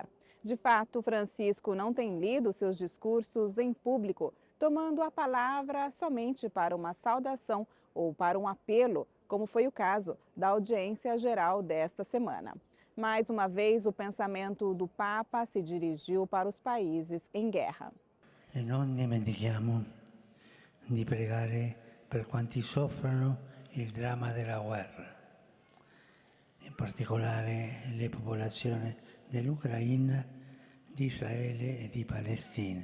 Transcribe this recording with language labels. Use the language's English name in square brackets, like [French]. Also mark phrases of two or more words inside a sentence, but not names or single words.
[Portuguese] De fato, Francisco não tem lido seus discursos em público, tomando a palavra somente para uma saudação ou para um apelo, como foi o caso da audiência geral desta semana. Mais uma vez, o pensamento do Papa se dirigiu para os países em guerra. [Italian] E non dimentichiamo di pregare per quanti soffrono il dramma della guerra, in particolare le popolazioni dell'Ucraina, di Israele e di Palestina.